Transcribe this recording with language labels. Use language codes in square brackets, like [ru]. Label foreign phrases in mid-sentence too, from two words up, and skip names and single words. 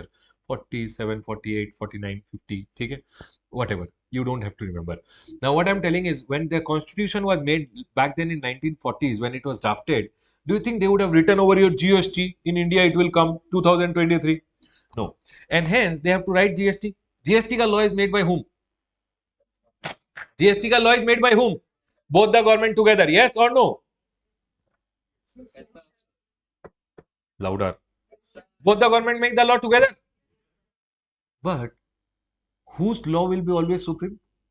[en] 47, 48, 49, 50, okay? Whatever. You don't have to remember. Now what I'm telling is, when the constitution was made back then in 1940s, when it was drafted, do you think they would have written over your GST? In India, it will come 2023. No. And hence, they have to write GST. GST ka law is made by whom? GST ka law is made by whom? Both the government together. Yes or no? Louder. Both the government make the law together. But whose law will be always supreme?